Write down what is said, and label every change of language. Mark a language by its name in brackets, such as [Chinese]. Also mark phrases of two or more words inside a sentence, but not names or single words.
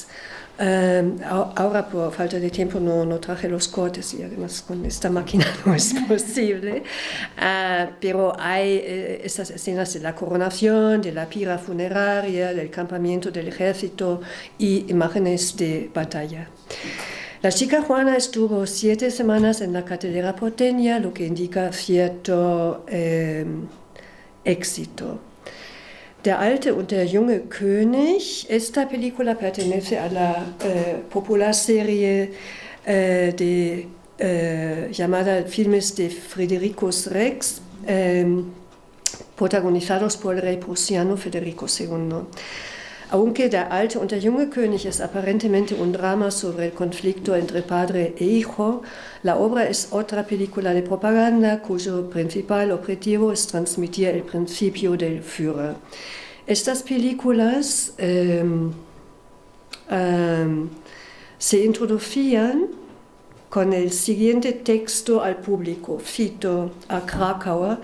[Spanish] Ahora por falta de tiempo no traje los cortes y además con esta máquina no es posible, pero hay estas escenas de la coronación, de la pira funeraria, del campamento del ejército y imágenes de batalla. La chica Juana estuvo 7 semanas en la cartelera porteña, lo que indica cierto éxito. Der alte und der junge König. Esta película pertenece a la popular serie llamada Filmes de Fredericus Rex, protagonizados por el rey prusiano Federico II. Aunque Der alte und der junge König es aparentemente un drama sobre el conflicto entre padre e hijo, la obra es otra película de propaganda cuyo principal objetivo es transmitir el principio del Führer. Estas películas se introducían con el siguiente texto al público, cito a Krakauer.